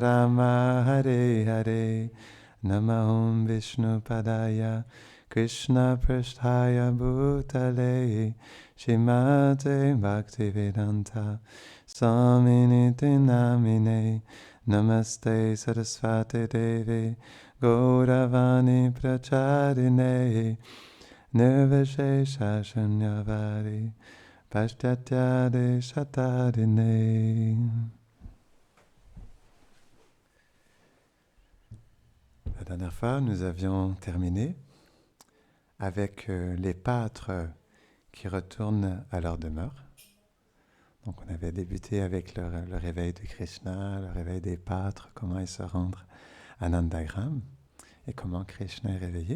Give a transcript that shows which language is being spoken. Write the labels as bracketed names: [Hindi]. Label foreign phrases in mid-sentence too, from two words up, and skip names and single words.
[Sanskrit] Rama Hare Hare Namahum Vishnu Padaya Krishna Prasthaya Bhutale Shrimate Bhaktivedanta Swaminiti Namine Namaste Saraswati Devi Gauravani Pracharine Nirvishesha Shunyavadi Pashtatyade Shatadine. [French] La dernière fois, nous avions terminé avec les pâtres qui retournent à leur demeure. Donc on avait débuté avec le réveil de Krishna, le réveil des pâtres, comment ils se rendent à Nandagram et comment Krishna est réveillé.